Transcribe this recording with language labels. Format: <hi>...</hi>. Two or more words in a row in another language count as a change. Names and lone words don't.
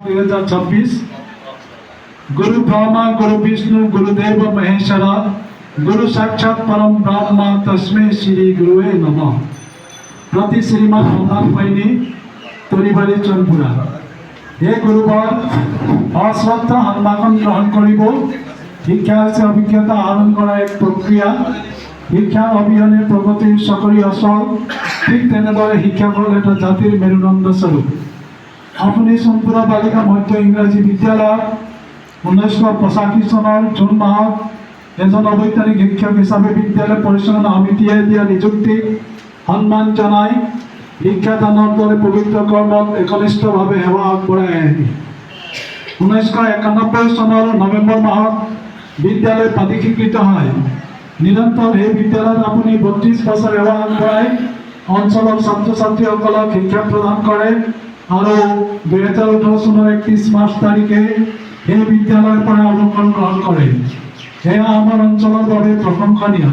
<sa>2026 गुरु ब्रह्मा गुरु विष्णु गुरुदेव महेश्वरा गुरु साक्षात परम ब्रह्मा तस्मै श्री गुरुवे नमः।</sa> <as>প্ৰতি শ্ৰীমান হনুমান বাহিনী তোৰীবাৰী চনপুৰা হে গুৰুবৰ অশ্ৰদ্ধা হনুমান গ্ৰহণ কৰিব শিক্ষা অভিজ্ঞতা আহৰণ কৰা এক প্ৰক্ৰিয়া শিক্ষা অভিযানে প্ৰগতিৰ সকৰী অচল ঠিক তেনেদৰে শিক্ষা হল এটা জাতিৰ মেৰুদণ্ড স্বৰূপ। আপুনি সোনপুৰা বালিকা মধ্য ইংৰাজী বিদ্যালয় 1985 চনৰ জুন মাহত এজন অবৈতনিক শিক্ষক হিচাপে বিদ্যালয় পৰিচালনা সমিতিয়ে দিয়া নিযুক্তি সন্মান জনাই শিক্ষাদানৰ দৰে পবিত্ৰ কৰ্মত একনিষ্ঠভাৱে সেৱা আগবঢ়াই আহি 1991 চনৰ নৱেম্বৰ মাহত বিদ্যালয় প্ৰাদেশীকৃত হয়। निरंतर এই বিদ্যালয়ত আপুনি 32 বছৰ সেৱা আগবঢ়াই অঞ্চলৰ ছাত্ৰ ছাত্ৰীসকলক শিক্ষা প্ৰদান কৰে আৰু 2018 চনৰ 31 মাৰ্চ তাৰিখে এই বিদ্যালয়ৰ পৰা অৱসৰ গ্ৰহণ কৰে। এয়া আমাৰ অঞ্চলৰ বাবে প্ৰশংসনীয়।</as>